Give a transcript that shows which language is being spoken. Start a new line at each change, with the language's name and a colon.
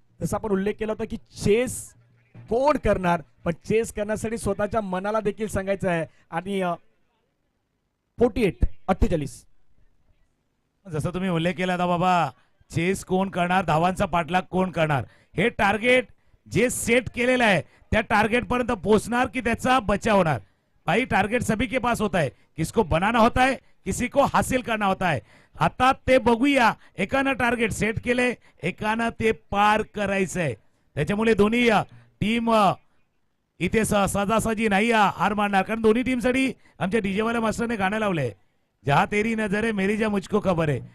Marathi: जसं आपण उल्लेख केला होता की चेस कोण करणार, पण चेस करण्यासाठी स्वतःच्या मनाला देखील सांगायचं आहे. आणि 48. जसं तुम्ही उल्लेख केला होता बाबा, चेस कोण करणार, धावांचा पाठलाग कोण करणार, हे टार्गेट जे सेट केलेलं आहे त्या टार्गेट पर्यंत पोहोचणार की त्याचा बचाव होणार.
Hindi: भाई टार्गेट सभी के पास होता है, किसको बनाना होता है, किसी को हासिल करना होता है.
Marathi: आता ते बघूया, एकानं टार्गेट सेट केले, एकानं ते पार करायचंय. त्याच्यामुळे दोन्ही टीम इथे सहजासहजी नाही हार मानणार, कारण दोन्ही टीमसाठी आमच्या डीजे वाल्या मास्टरने गाणं लावलंय,
Hindi: जहा तेरी नजर आहे मेरी जा मुझको खबर आहे.